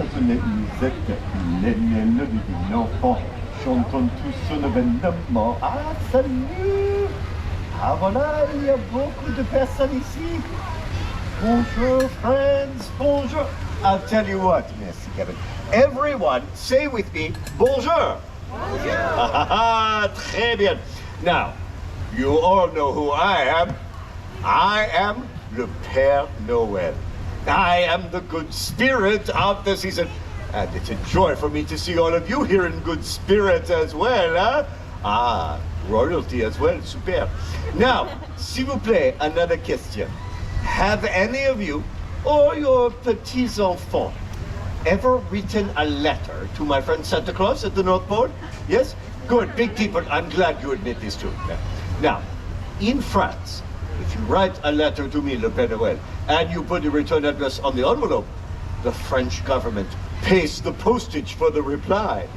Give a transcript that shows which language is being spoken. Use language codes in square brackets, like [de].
[fr] musette, l'aînée divin enfant, chantons tous son événement. Ah, salut! Ah voilà, il y a beaucoup de personnes ici. Bonjour, friends, bonjour. [en] I'll tell you what, Mr. Kevin. Everyone, say with me, bonjour. [fr] Bonjour. Très bien. [en] Now, you all know who I am. I am le Père Noël. I am the good spirit of the season. And it's a joy for me to see all of you here in good spirits as well, huh? Ah, royalty as well, super. Now, [fr] s'il vous plaît, [en] another question. Have any of you, or your petits-enfants, ever written a letter to my friend Santa Claus at the North Pole? Yes? Good, big people, I'm glad you admit this too. Now, in France, if you write a letter to me, Le Père Noël, and you put the return address on the envelope, the French government pays the postage for the reply.